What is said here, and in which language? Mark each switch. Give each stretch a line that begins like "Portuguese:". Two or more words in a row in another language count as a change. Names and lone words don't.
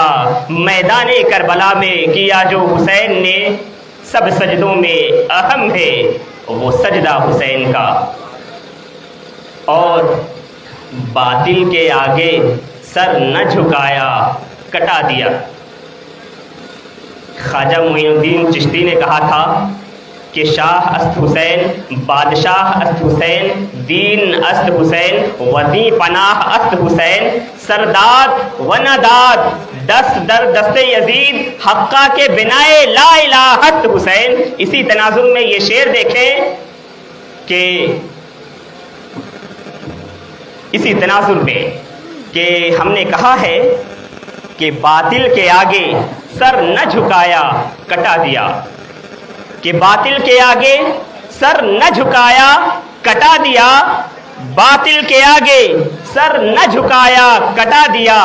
Urdu: میدان کربلا میں کیا جو حسین نے، سب سجدوں میں اہم ہے وہ سجدہ حسین کا۔ اور باطل کے آگے سر نہ جھکایا، کٹا دیا۔ خواجہ معین الدین چشتی نے کہا تھا کہ
Persian: شاہ است حسین، بادشاہ است حسین، دین است حسین، وزی پناہ است حسین، سرداد و نداد دست در دست یزید، حقہ کے بنائے
Arabic: لا الہ
Persian: است حسین۔
Urdu: اسی تناظر میں یہ شعر دیکھیں کہ اسی تناظر میں کہ ہم نے کہا ہے کہ باطل کے آگے سر نہ جھکایا، کٹا دیا، کہ باطل کے آگے سر نہ جھکایا، کٹا دیا، باطل کے آگے سر نہ جھکایا، کٹا دیا۔